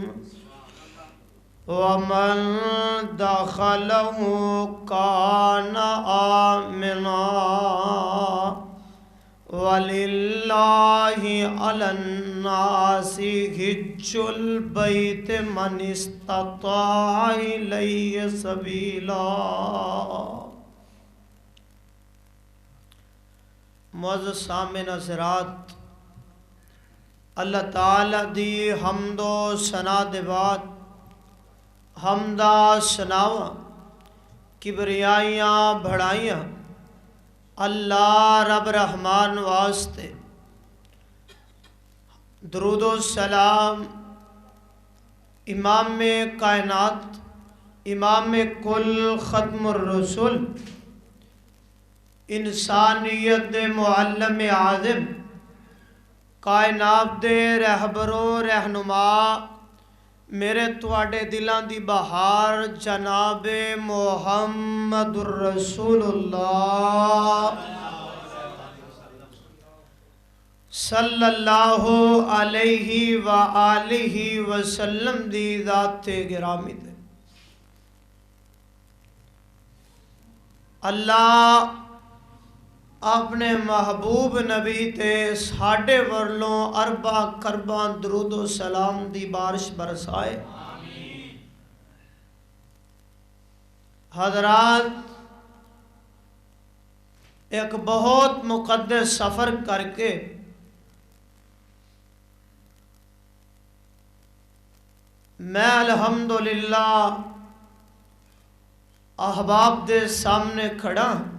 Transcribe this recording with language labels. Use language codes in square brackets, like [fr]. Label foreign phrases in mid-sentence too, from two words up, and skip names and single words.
[ar] ومن دخله كان آمنا ولله على الناس حج البيت من استطاع إليه سبيلا [ur] معزز سامعین حضرات [pa] اللہ تعالیٰ دی حمد و ثنا دے بعد حمدہ سناواں کبریائیاں بڑھائیاں اللہ رب رحمان واسطے درود و سلام امام کائنات امام کل ختم الرسل انسانیت دے معلم اعظم کائنات دے رہبر و رہنما میرے تواڈے دلاں دی بہار جناب محمد الرسول اللہ [ar] صلی اللہ علیہ وآلہ وسلم [pa] دی ذات گرامی تے اللہ اپنے محبوب نبی تے ساڈے ورلوں اربع کرباں درود و سلام دی بارش برسائے۔ حضرات، ایک بہت مقدس سفر کر کے میں الحمدللہ احباب دے سامنے کھڑا۔